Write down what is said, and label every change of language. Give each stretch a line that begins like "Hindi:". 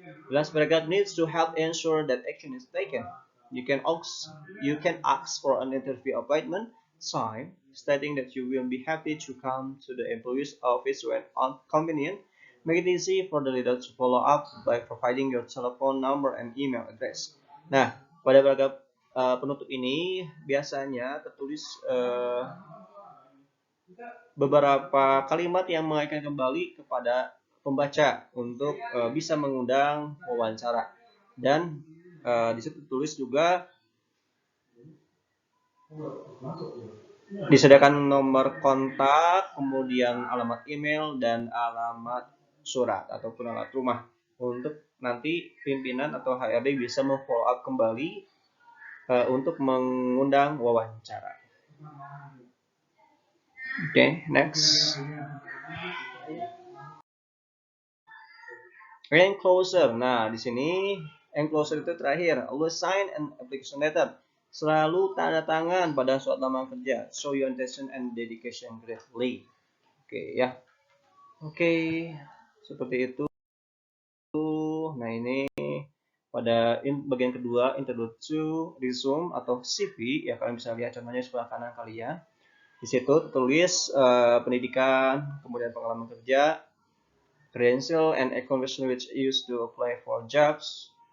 English: Last paragraph needs to help ensure that action is taken. You can ask for an interview appointment, sign, stating that you will be happy to come to the employee's office when convenient. Make it easy for the leader to follow up by providing your telephone number and email address.
Indonesian: Nah, pada paragraf penutup ini biasanya tertulis beberapa kalimat yang mengaitkan kembali kepada pembaca untuk bisa mengundang wawancara. Dan di situ tulis juga disediakan nomor kontak, kemudian alamat email dan alamat surat ataupun alamat rumah untuk nanti pimpinan atau HRD bisa memfollow up kembali untuk mengundang wawancara. Oke, next. Enclosure. Nah, di sini enclosure itu terakhir.
English: Always sign an application letter.
Indonesian: Selalu tanda tangan pada surat lamaran kerja.
English: Show your intention and dedication greatly.
Indonesian: Oke, ya. Oke, seperti itu. Nah, ini pada bagian kedua, introduce resume atau CV. Ya, kalian bisa lihat contohnya di sebelah kanan kalian. Di situ tertulis pendidikan, kemudian pengalaman kerja,
English: credential and accomplishment which used to apply for jobs.